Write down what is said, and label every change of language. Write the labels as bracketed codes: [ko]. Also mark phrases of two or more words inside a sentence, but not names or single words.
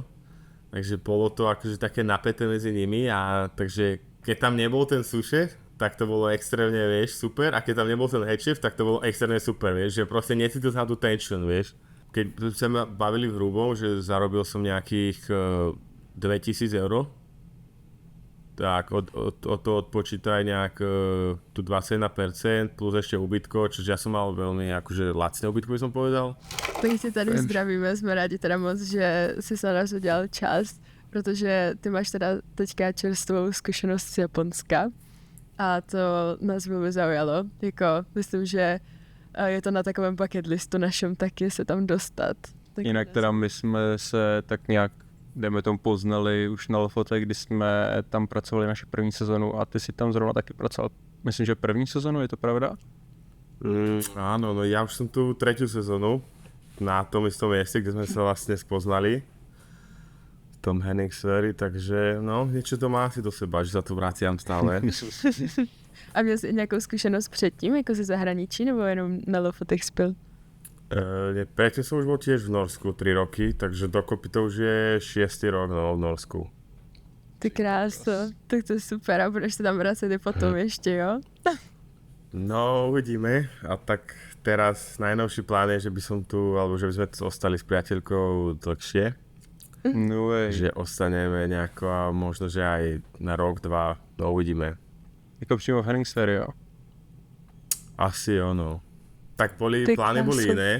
[sk] Takže bolo to akože také napäté medzi nimi a takže keď tam nebol ten sous-chef, tak to bolo extrémne, vieš, super, a keď tam nebol ten headchef, tak to bolo extrémne super, vieš, že proste necítil sa tú tension, vieš. Keď sa ma bavili v hrubom, že zarobil som nejakých 2000 eur, tak od toho odpočítaj nejak tu 21% plus ešte ubytko, čiže ja som mal veľmi akože lacné ubytko, by som povedal. [cs] Tak tě tady zdravíme, jsme rádi teda moc, že jsi se na nás udělal čas, protože ty máš teda teďka čerstvou zkušenost z Japonska a to nás velmi zaujalo. Jako, myslím, že je to na takovém [en] bucket listu [cs] našem taky se tam dostat. Tak jinak teda my jsme se tak nějak, dejme tomu, poznali už na Lofote, kdy jsme tam pracovali naši první sezonu a ty si tam zrovna taky pracoval, myslím, že první sezonu, je to pravda? [sk] Áno, no ja už som tu 3. sezónu na tom istom mieste, kde sme sa vlastne spoznali v tom Henningsveri, takže no, niečo to má asi do seba, že sa tu vraciam stále. [cs] A měl jsi nějakou zkušenost předtím, jako ze zahraničí, nebo jenom na Lofotech spil? [sk] Predtým som už bol tiež v Norsku 3 roky, takže dokopy to už je 6. rok v Norsku. [cs] Ty kráso, tak to je super a budeš se tam vracet i potom ještě, jo? [sk] No, uvidíme. A tak teraz najnovší plán je, že by som tu, alebo že by sme tu ostali s priateľkou dlhšie. [en] No way. [sk] Že ostaneme nejako a možno, že aj na rok, 2, no uvidíme. [cs] Jako přímo v Henningsveri, jo? [sk] Asi ono. Tak plány boli iné.